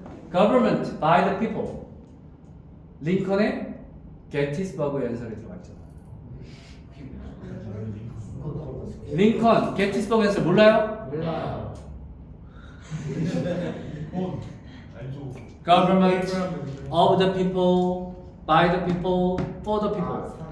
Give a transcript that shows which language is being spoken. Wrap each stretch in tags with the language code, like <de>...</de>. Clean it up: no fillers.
<en>Government by the people.</en> <ko>링컨의 게티스버그 연설에 들어가 있죠. 링컨 게티스버그 연설 몰라요? 몰라요.</ko> <en>Government of the people, by the people, for the people.</en>